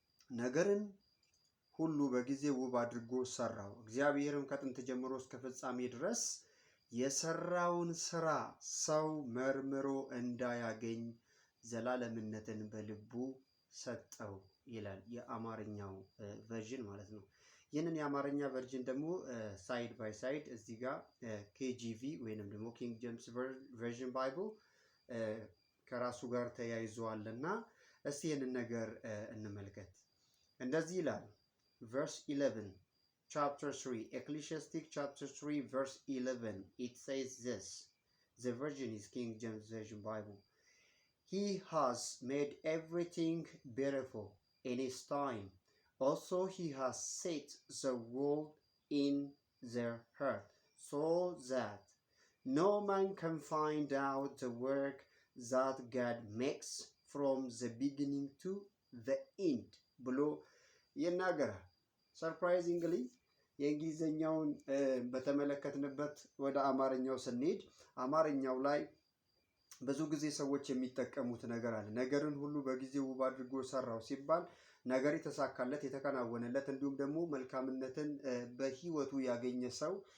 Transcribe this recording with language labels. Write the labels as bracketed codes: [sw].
[am] ነገርን ሁሉ በጊዜ ውብ አድርጎ ሰራው፣ እግዚአብሔርም ከጥንት ጀምሮ እስከ ፍጻሜ ድረስ የሰራውን ስራ ሰው መርምሮ እንዳያገኝ ዘላለምነትን በልቡ ሰጠው ይላል የአማርኛው ቨርዥን ማለት ነው። ይህንን የአማርኛ ቨርዥን ደግሞ ሳይድ ባይ ሳይድ እዚህ ጋር ኬጂቪ ወይንም ደግሞ ኪንግ ጄምስ ቨርዥን ባይብል ከራሱ ጋር ተያይዟልና እስቲ ይህንን ነገር እንመልከት። እንደዚህ ይላል [en] verse 11 chapter 3 Ecclesiastic chapter 3 verse 11. It says this. The version is King James Version Bible. He has made everything beautiful in his time. Also he has set the world in their heart, so that no man can find out the work that God makes from the beginning to the end. Below Yenagara. [am] Surprisingly, የእንግሊዘኛውን በተመለከትንበት ወደ አማርኛው ስንሄድ አማርኛው ላይ ብዙ ጊዜ ሰዎች የሚጠቀሙት ነገር አለ። ነገርን ሁሉ በጊዜው ውብ አድርጎ ሰራው ሲባል ነገር የተሳካለት የተከናወነለት እንዲሁም ደግሞ መልካምነትን በህይወቱ ያገኘ ሰው